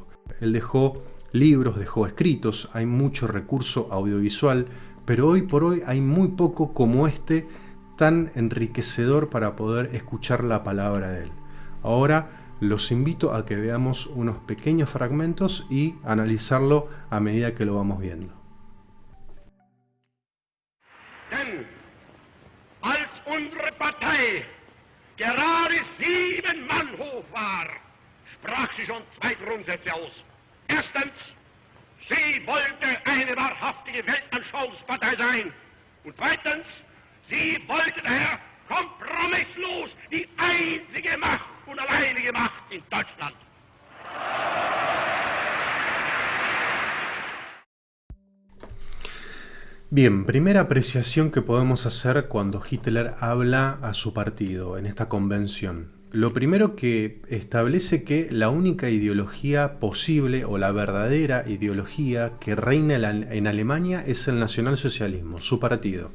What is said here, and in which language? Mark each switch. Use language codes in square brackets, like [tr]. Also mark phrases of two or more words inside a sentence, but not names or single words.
[es] Él dejó libros, dejó escritos, hay mucho recurso audiovisual, pero hoy por hoy hay muy poco como este tan enriquecedor para poder escuchar la palabra de él. Ahora los invito a que veamos unos pequeños fragmentos y analizarlo a medida que lo vamos viendo. [de] Denn als unsere Partei gerade 7 Mann hoch war, sprach sie schon 2 Grundsätze aus. Erstens, sie wollte eine wahrhaftige Weltanschauungspartei sein. Und zweitens, sie wollte daher kompromisslos die einzige Macht und alleinige Macht in Deutschland. [es] Bien, primera apreciación que podemos hacer cuando Hitler habla a su partido en esta convención. Lo primero que establece que la única ideología posible o la verdadera ideología que reina en Alemania es el nacionalsocialismo, su partido.